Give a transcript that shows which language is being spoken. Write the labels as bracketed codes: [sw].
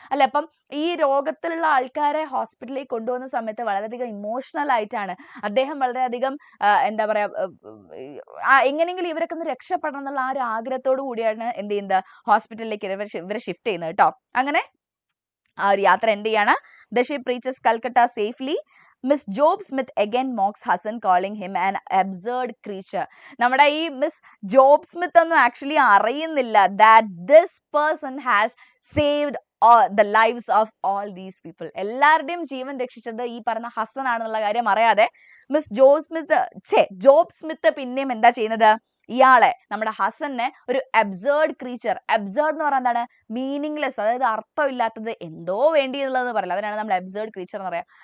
[ml] അല്ലെ, അപ്പം ഈ രോഗത്തിലുള്ള ആൾക്കാരെ ഹോസ്പിറ്റലിലേക്ക് കൊണ്ടുപോകുന്ന സമയത്ത് വളരെയധികം ഇമോഷണൽ ആയിട്ടാണ് അദ്ദേഹം വളരെയധികം എന്താ പറയാ, എങ്ങനെയെങ്കിലും ഇവരൊക്കെ ഒന്ന് രക്ഷപ്പെടണം എന്നുള്ള ആ ഒരു ആഗ്രഹത്തോടു കൂടിയാണ് എന്ത് ചെയ്യുന്നത്, ഹോസ്പിറ്റലിലേക്ക് ഇവരെ ഷിഫ്റ്റ് ചെയ്യുന്നത് കേട്ടോ. അങ്ങനെ ആ ഒരു യാത്ര എന്ത് ചെയ്യാണ്? [en] The ship reaches Calcutta safely. Miss Job Smith again mocks Hassan, calling him an absurd creature. [ml] നമ്മുടെ ഈ മിസ് ജോബ് സ്മിത്ത് ഒന്നും ആക്ച്വലി അറിയുന്നില്ല [en] that this person has saved the lives of all these people. [ml] എല്ലാവരുടെയും ജീവൻ രക്ഷിച്ചത് ഈ പറഞ്ഞ ഹസൻ ആണെന്നുള്ള കാര്യം അറിയാതെ മിസ് ജോബ് സ്മിത്ത് പിന്നെയും എന്താ ചെയ്യുന്നത്? ഇയാളെ, നമ്മുടെ ഹസനെ ഒരു അബ്സേർഡ് ക്രീച്ചർ. അബ്സേർഡ് എന്ന് പറഞ്ഞാൽ എന്താണ്? മീനിങ്ലെസ്, അതായത് അർത്ഥമില്ലാത്തത്, എന്തോ വേണ്ടി എന്നുള്ളത് പറയില്ല, അതിനാണ് നമ്മൾ അബ്സേർഡ് ക്രീച്ചർ എന്ന് പറയാം.